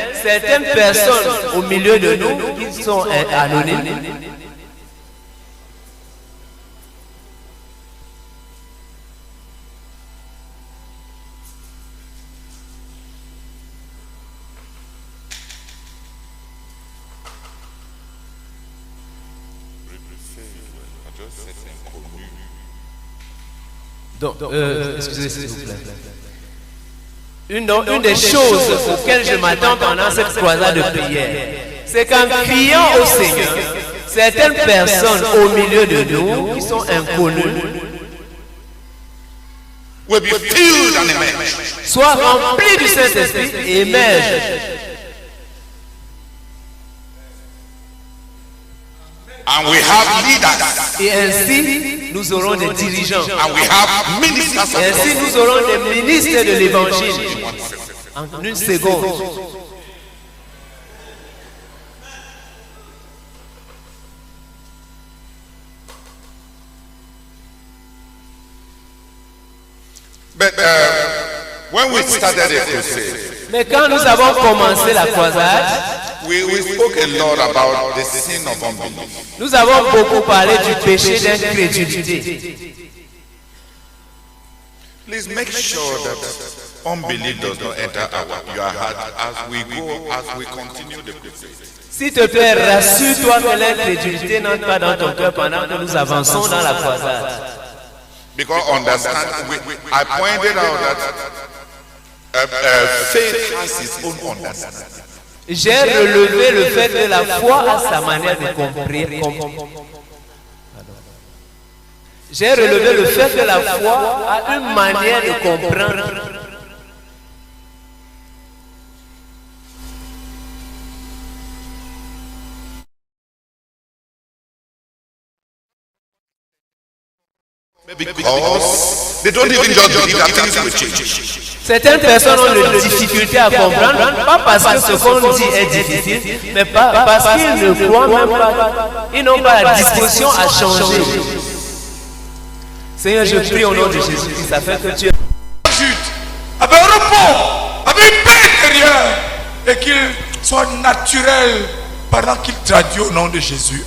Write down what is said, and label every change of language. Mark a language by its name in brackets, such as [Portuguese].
[French] certaines personnes au milieu de nous qui sont anonymes, excusez s'il vous plaît. Une des choses auxquelles je m'attends pendant cette croisade de prière, c'est qu'en criant au Seigneur, certaines personnes au milieu de nous qui sont inconnues [English] will be filled and emerge. [French] soient remplies du Saint-Esprit et émergent. [English] And we have leaders. [French] Et ainsi, nous aurons des dirigeants. [English] And we have ministers. [French] Et ainsi, nous aurons des ministres de l'Évangile. En une seconde. [English] But when we started a crusade, [French] Mais quand nous avons commencé la croisade, [English] we spoke a lot about the sin of unbelief. [French] nous avons beaucoup parlé du péché d'incrédulité. [English] Please make sure that unbelief does not enter your heart as we continue the crusade. [French] S'il te plaît, rassure-toi que l'incrédulité n'entre pas dans ton cœur pendant que nous avançons dans la croisade. [English] Because I pointed out that faith has its own understanding. [French] J'ai relevé le fait que la foi a sa manière de comprendre. J'ai relevé le fait que la foi a une manière de comprendre. [English] Because they don't even just believe that things will change. [French] Certaines personnes ont des difficultés à comprendre, pas parce que ce qu'on dit est difficile, mais parce qu'ils ne croient même pas, ils n'ont pas la disposition à changer. Seigneur, je prie au nom de Jésus-Christ, afin que tu avec un repos, avec une paix intérieure, et qu'il soit naturel pendant qu'il traduit au nom de Jésus.